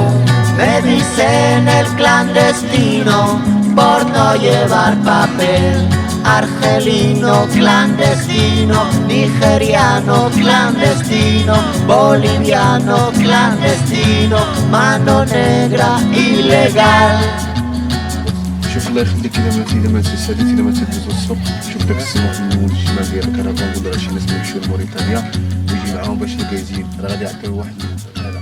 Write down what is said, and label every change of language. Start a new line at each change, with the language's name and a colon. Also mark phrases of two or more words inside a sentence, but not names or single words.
Spanish: Me dicen el clandestino por no llevar papel. Argelino clandestino, nigeriano clandestino, boliviano clandestino, mano negra ilegal.
Arabic: شوف الله يخليك اذا ما تسالي اذا ما تدوز السوق شوف داك السماح من الشمال ديال الكرفان ولا شي ناس يمشيو لموريتانيا ويجي معاهم باش الكازين راه غادي يعطيو واحد